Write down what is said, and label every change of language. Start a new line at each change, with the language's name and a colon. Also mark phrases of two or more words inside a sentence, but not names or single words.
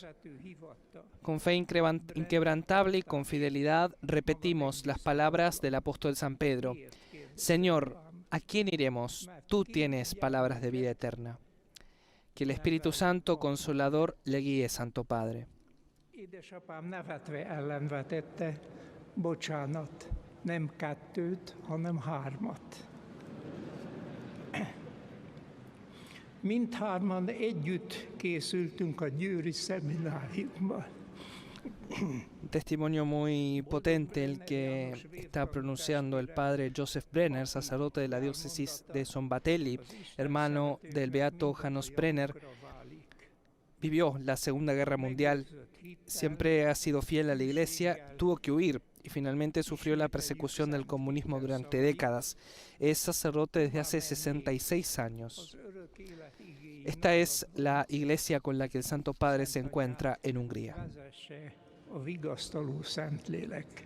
Spanish: Con fe inquebrantable y con fidelidad repetimos las palabras del apóstol San Pedro: Señor, ¿a quién iremos? Tú tienes palabras de vida eterna. Que el Espíritu Santo Consolador le guíe, Santo Padre.
Hungarian: Édesapám nevetve ellenvetette, bocsánat, nem 2, hanem 3. Mindhárman együtt készültünk a győri szemináriumban.
Spanish: Un testimonio muy potente el que está pronunciando el padre Joseph Brenner, sacerdote de la diócesis de Szombathely, hermano del beato János Brenner. Vivió la Segunda Guerra Mundial, siempre ha sido fiel a la Iglesia, tuvo que huir y finalmente sufrió la persecución del comunismo durante décadas. Es sacerdote desde hace 66 años. Esta es la iglesia con la que el Santo Padre se encuentra en Hungría.
Hungarian: A vigasztaló Szentlélek.